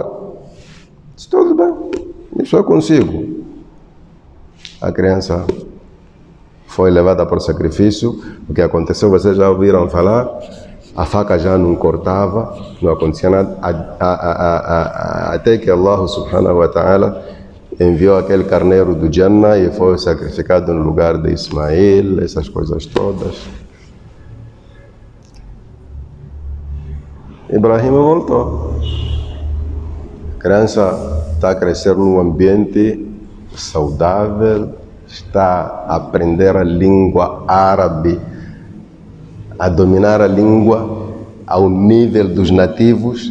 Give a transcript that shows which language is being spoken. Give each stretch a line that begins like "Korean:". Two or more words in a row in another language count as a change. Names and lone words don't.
Portuguese: Disse: tudo bem, isso eu consigo. A criança foi levada para o sacrifício. O que aconteceu, vocês já ouviram falar? A faca já não cortava, não acontecia nada, até que Allah
Arabic: سبحانه وتعالى
Portuguese: enviou aquele carneiro do Jannah e foi sacrificado no lugar de Ismael, essas coisas todas. Ibrahim voltou. A criança está a crescer num ambiente saudável, está a aprender a língua árabe, a dominar a língua ao nível dos nativos.